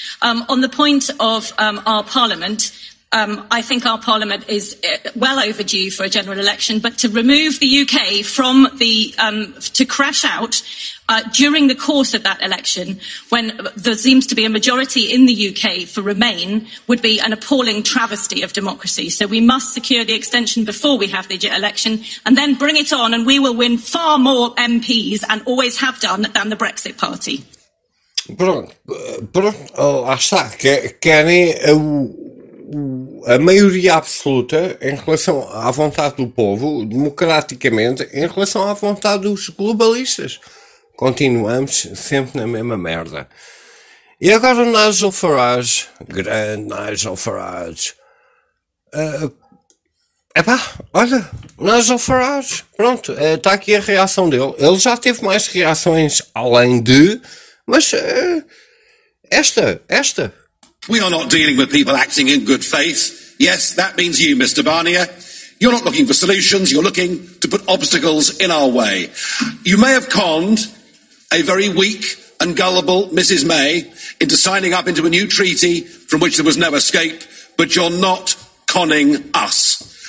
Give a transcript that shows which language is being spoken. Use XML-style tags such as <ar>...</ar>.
<en>On the point of our parliament, I think our parliament is well overdue for a general election, but to remove the UK from the, to crash out during the course of that election, when there seems to be a majority in the UK for Remain, would be an appalling travesty of democracy. So we must secure the extension before we have the election, and then bring it on, and we will win far more MPs, and always have done, than the Brexit Party.</en> <pt>Pronto, acho que querem a maioria absoluta em relação à vontade do povo, democraticamente, em relação à vontade dos globalistas. Continuamos sempre na mesma merda. E agora o Nigel Farage, grande Nigel Farage. Epá, olha, Nigel Farage, pronto, está aqui a reação dele. Ele já teve mais reações além de, mas esta.</pt> <en>We are not dealing with people acting in good faith. Yes, that means you, Mr. Barnier. You're not looking for solutions, you're looking to put obstacles in our way. You may have conned a very weak and gullible Mrs. May into signing up into a new treaty from which there was no escape, but you're not conning us.</en>